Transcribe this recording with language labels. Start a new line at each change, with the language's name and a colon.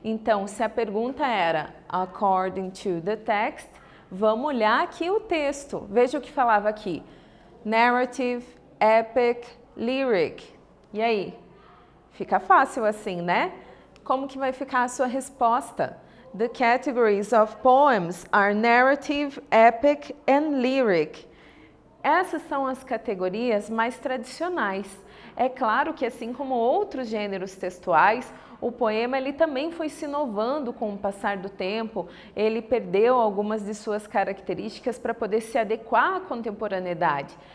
Portuguese: Então, se a pergunta era
English: according to the text,
Portuguese: vamos olhar aqui o texto. Veja o que falava aqui.
English: Narrative, epic, lyric.
Portuguese: E aí? Fica fácil assim, né? Como que vai ficar a sua resposta?
English: The categories of poems are narrative, epic and lyric.
Portuguese: Essas são as categorias mais tradicionais. É claro que, assim como outros gêneros textuais, o poema ele também foi se inovando com o passar do tempo, ele perdeu algumas de suas características para poder se adequar à contemporaneidade.